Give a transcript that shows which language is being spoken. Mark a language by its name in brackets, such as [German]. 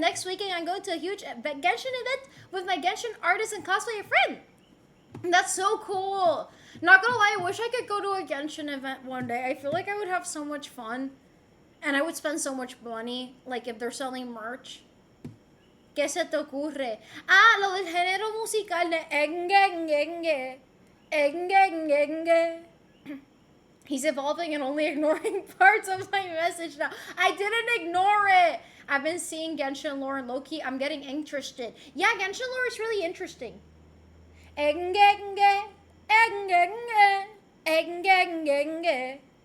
[English] Next weekend, I'm going to a huge Genshin event with my Genshin artist and cosplayer friend. That's so cool. Not gonna lie, I wish I could go to a Genshin event one day. I feel like I would have so much fun. And I would spend so much money, like if they're selling merch. [Spanish] ¿Qué se te ocurre? Ah, lo del género musical de engenge. Engenge. [English] He's evolving and only ignoring parts of my message now. I didn't ignore it. I've been seeing Genshin lore and Loki. I'm getting interested. Yeah, Genshin lore is really interesting. Engenge. Engenge. Engenge.